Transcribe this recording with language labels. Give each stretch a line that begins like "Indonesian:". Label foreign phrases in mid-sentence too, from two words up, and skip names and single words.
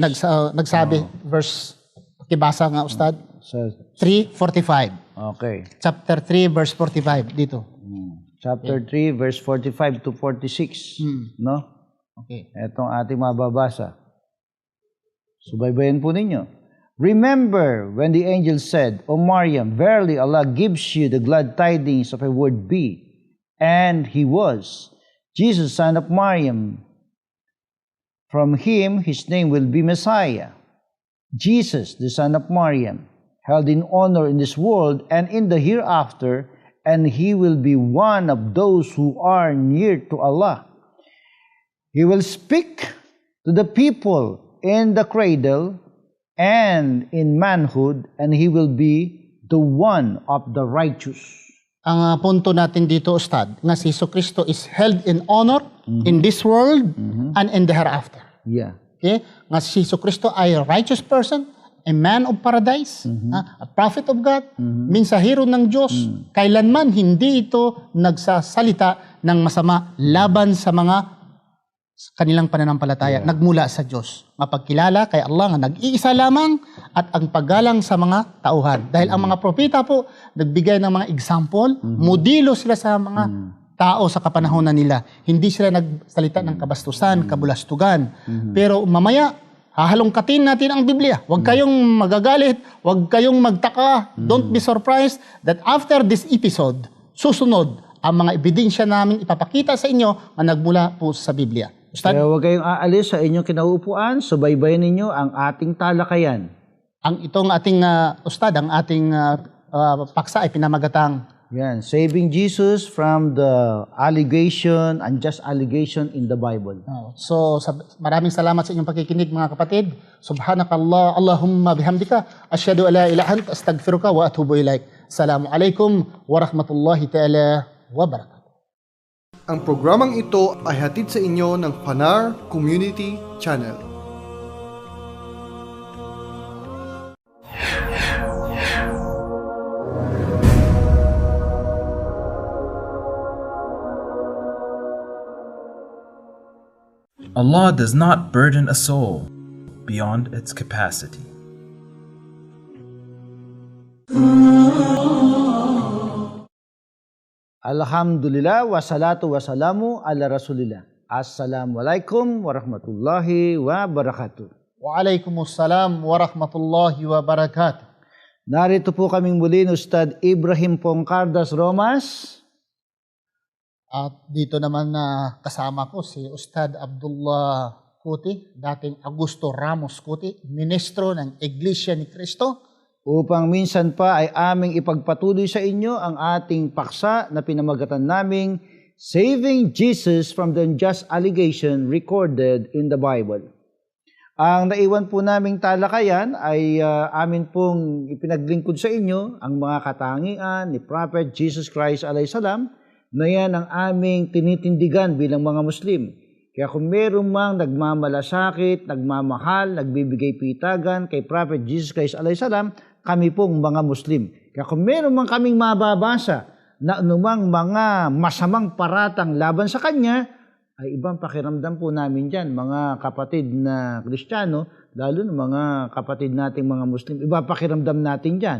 Filipino: Nagsabi, verse, pakibasa nga, Ustad. 3:45. Okay.
English: Chapter 3, verse 45, dito. Chapter 3, verse 45 to 46. No? Okay.
Filipino: Itong ating mababasa. Subaybayan po ninyo.
English: Remember when the angel said, O Maryam, verily Allah gives you the glad tidings of a word be. And he was. Jesus, son of Maryam. From him, his name will be Messiah. Jesus, the son of Maryam, held in honor in this world and in the hereafter, and he will be one of those who are near to Allah. He will speak to the people in the cradle and in manhood, and he will be the one of the righteous.
Filipino: Ang punto natin dito, Ustad, nga si Kristo
English: is held in honor in this world and in the hereafter. Yeah. Okay?
Filipino: Nga si Kristo ay
English: a righteous person, a man of paradise, a prophet of God,
Filipino: mensahero ng Diyos. Kailanman hindi ito nagsasalita ng masama laban sa mga kanilang pananampalataya, nagmula sa Diyos. Mapagkilala kay Allah nga nag-iisa lamang at ang paggalang sa mga tauhan. Dahil ang mga propeta po, nagbigay ng mga example, modelo sila sa mga tao sa kapanahonan nila. Hindi sila nagsalita ng kabastusan, kabulastugan. Pero mamaya, hahalongkatin natin ang Biblia. Huwag kayong magagalit, huwag kayong magtaka.
English: Don't be surprised that after this episode,
Filipino: susunod ang mga ebidensya namin ipapakita sa inyo na nagmula po sa Biblia. Ustad, Kaya huwag kayong aalis sa inyong kinaupuan, subaybayan ninyo ang ating talakayan. ang itong ating Ustad, ang ating paksa ay pinamagatang Yan,
English: saving Jesus from the allegation, unjust allegation in the Bible. So,
Filipino: maraming salamat sa inyong pakikinig mga kapatid.
Arabic: سبحانك اللهم وبحمدك أشهد أن لا إله إلا أنت أستغفرك وأتوب إليك. السلام عليكم ورحمة الله تعالى وبركاته.
Filipino: Ang programang ito ay hatid sa inyo ng Fanar Community Channel.
English: Allah does not burden a soul beyond its capacity.
Arabic: الحمد لله والصلاة والسلام على رسول الله. السلام عليكم ورحمة الله وبركاته. وعليكم السلام ورحمة الله وبركاته.
Filipino: Narito po kaming muli ni Ustad Ibrahim Pongcardas Romas. At dito naman kasama ko si Ustad Abdullah Kuti, dating Augusto Ramos Kuti, ministro ng Iglesia ni Cristo. Upang minsan pa ay aming ipagpatuloy sa inyo ang ating paksa na pinamagatan naming
English: Saving Jesus from the Unjust Allegation Recorded in the Bible.
Filipino: Ang naiwan po naming talakayan ay amin pong ipinaglingkod sa inyo ang mga katangian ni Prophet Jesus Christ
Arabic: alayhi salam
Filipino: na yan ang aming tinitindigan bilang mga Muslim. Kaya kung meron mang nagmamalasakit, nagmamahal, nagbibigay pitagan kay Prophet Jesus Christ
Arabic: alayhi salam,
Filipino: kami pong mga Muslim. Kaya kung meron mang kaming mababasa na anumang mga masamang paratang laban sa Kanya, ay ibang pakiramdam po namin dyan, mga kapatid na Kristiyano, lalo na mga kapatid nating mga Muslim, iba pakiramdam natin dyan.